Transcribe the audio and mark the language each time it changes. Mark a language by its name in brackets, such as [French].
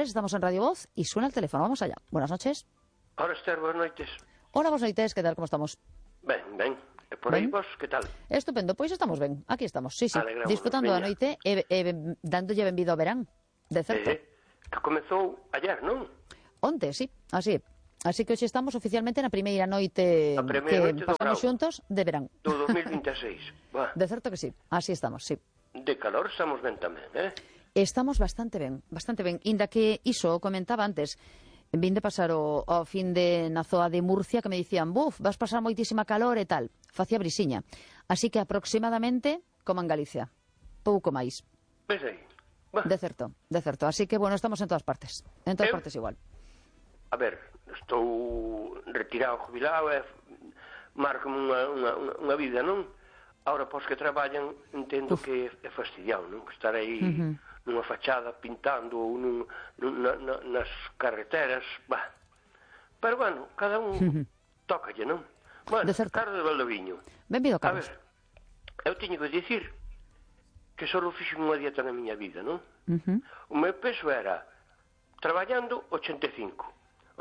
[Spanish] Estamos en Radio Voz y suena el teléfono. Vamos allá. Buenas noches. Hola, Esther. Buenas noches. Hola, vos, Noites, ¿qué tal? ¿Cómo estamos? Bien, bien. ¿Por ahí vos? ¿Qué tal? Estupendo, pues estamos bien. Aquí estamos, sí, sí. Alegramos. Disfrutando de la noche, dando ya bienvenido a verán, de cerca. [Galician] Sí, que comezou ayer, non? Onte, sí, así. Así que hoxe estamos oficialmente na primeira noite que pasamos xuntos de verán. Do 2026. De certo que sí, así estamos, sí. De calor estamos ben tamén, eh? Estamos bastante ben, bastante ben. Inda que iso comentaba antes, vim de pasar o fin de na zoa de Murcia, que me dicían, buf, vas pasar moitísima calor e tal. Facía brisiña. Así que aproximadamente, como en Galicia. Pouco máis. Pois aí. De certo. Así que, bueno, estamos en todas partes. En todas partes igual. A ver, estou retirado, jubilado, marco unha vida, non? Ahora, pois que traballan, entendo que é fastidiado, non? Estar aí... Uh-huh. Nunha fachada pintando ou nas carreteras, bah. Pero bueno, cada un tócalle, non? Bueno, de certo. Carlos de Valdoviño. Benvido, Carlos. A ver, eu teño que dicir que só fixo unha dieta na miña vida, non? Uh-huh. O meu peso era, traballando, 85.